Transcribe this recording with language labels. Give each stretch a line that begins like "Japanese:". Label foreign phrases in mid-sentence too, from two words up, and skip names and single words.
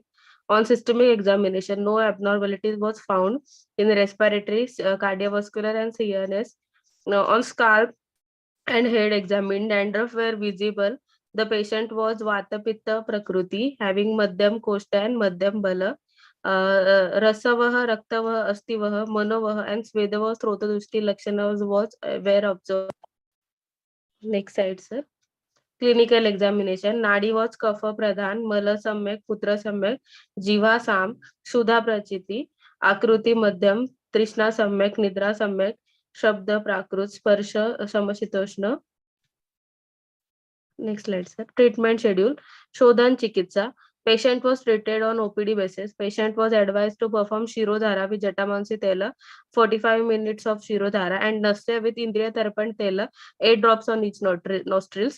English: On systemic examination, no abnormalities was found in respiratory, cardiovascular, and CNS. Now, on scalp and head examined, dandruff were visible. The patient was
Sanskrit: Vata Pitta Prakruti,
English: having
Sanskrit: Madhyam Koshta
English: and
Sanskrit: Madhyam Bala.
English: Rasavah, Raktavah, Astivah, Manavah, and Svedavah
Sanskrit: Srotadushti Lakshanas
English: were observed. Next slide, sir. Clinical examination.
Sanskrit: Nadi was Kapha Pradhan, Mala Samyak, Putra Samyak, Jiva Sam, Shudha Prachiti, Akruti Madhyam, Trishna Samyak, Nidra Samyak, Shabda Prakrut, Sparsha Samashitoshna.
English: Next slide, sir. Treatment schedule.
Sanskrit: Shodhan Chikitsa.
English: Patient was treated on OPD basis. Patient was advised to perform Shirodhara with
Sanskrit: Jatamansi Tela,
English: 45 minutes of Shirodhara, and Nasya with
Sanskrit: Indriya Tarpan Tela,
English: 8 drops on each nostrils.